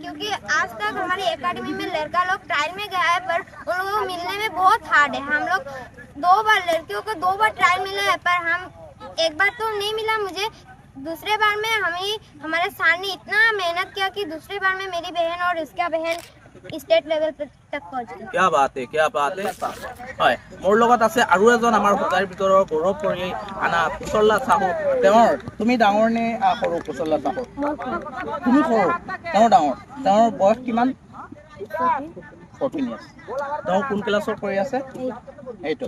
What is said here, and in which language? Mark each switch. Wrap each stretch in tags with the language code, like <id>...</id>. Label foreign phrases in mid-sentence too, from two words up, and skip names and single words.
<hi>क्योंकि आज तक हमारी एकेडमी में लड़का लोग ट्रायल में गया है, पर उन लोगों को मिलने में बहुत हार्ड है। हम लोग 2 बार लड़कियों को 2 बार ट्रायल मिला है, पर हम एक बार तो नहीं मिला मुझे। दूसरे बार में हमारे सर ने इतना मेहनत किया कि दूसरे बार में मेरी बहन और इसका बहन</hi> <en>state level</en> <hi>तक पहुंच गई। क्या बात है, क्या बात है।</hi> <as>হয়, মোৰ লগত আছে আৰু এজন আমাৰ হোজাইৰ ভিতৰৰ গৌৰৱ কৰি আনা কুশলা চাহু। তেওঁৰ তুমি ডাঙৰ নে সৰু? কুশলা চাহু তুমি সৰু, তেওঁ ডাঙৰ। তেওঁৰ বয়স কিমান? 14 ইয়াৰ্ছ। তেওঁ কোন ক্লাছত পঢ়ি আছে? 8ত।</as>